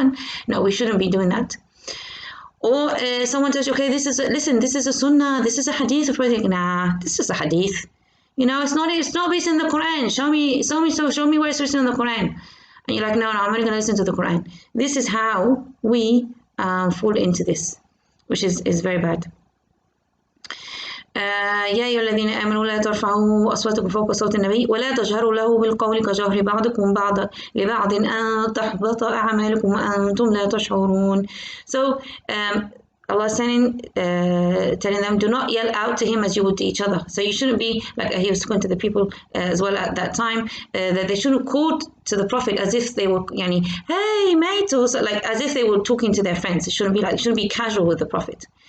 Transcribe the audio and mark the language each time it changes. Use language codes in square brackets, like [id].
[en] And no, we shouldn't be doing that. Or someone tells you, okay, this is a sunnah, this is a hadith. Nah, this is a hadith. It's not based in the Quran. Show me where it's written in the Quran. And you're like, no, I'm only going to listen to the Quran. This is how we fall into this, which is very bad. [ar] يا أيها الذين آمنوا لا ترفعوا أصواتكم فوق صوت النبي ولا تجهروا له بالقول كجهر بعضكم لبعض أن تحبط أعمالكم وأنتم لا تشعرون. [en] So Allah is telling them, do not yell out to him as you would to each other. So you shouldn't be like he was talking to the people as well at that time, that they shouldn't call to the Prophet as if they were, hey mate, or so, like as if they were talking to their friends. It shouldn't be casual with the Prophet.